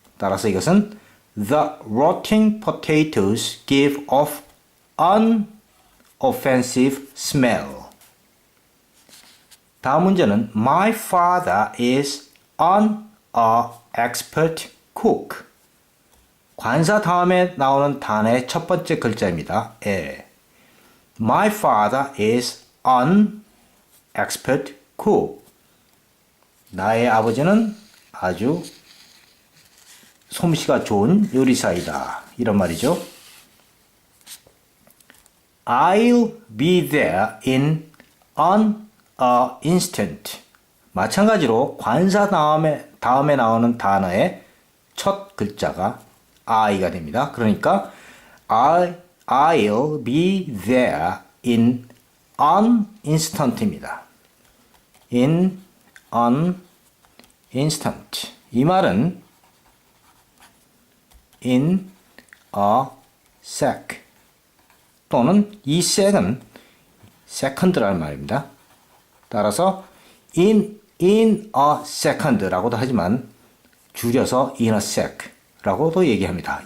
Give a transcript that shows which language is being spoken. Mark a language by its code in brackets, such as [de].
[ko] 따라서 이것은 [en] The rotting potatoes give off an offensive smell. [ko] 다음 문제는 [en] My father is an expert cook. [ko] 관사 다음에 나오는 단어의 첫 번째 글자입니다. 에. [en] My father is an expert cook. [ko] 나의 아버지는 아주 솜씨가 좋은 요리사이다. 이런 말이죠. [en] I'll be there in an instant. [ko] 마찬가지로 관사 다음에 나오는 단어의 첫 글자가 I가 됩니다. 그러니까 [en] I'll be there in an instant입니다. In an instant. [ko] 이 말은 [en] in a sec [ko] 또는 이 sec은 second라는 말입니다. 따라서 [en] in a second [ko] 라고도 하지만 줄여서 [en] in a sec [ko] 라고도 얘기합니다.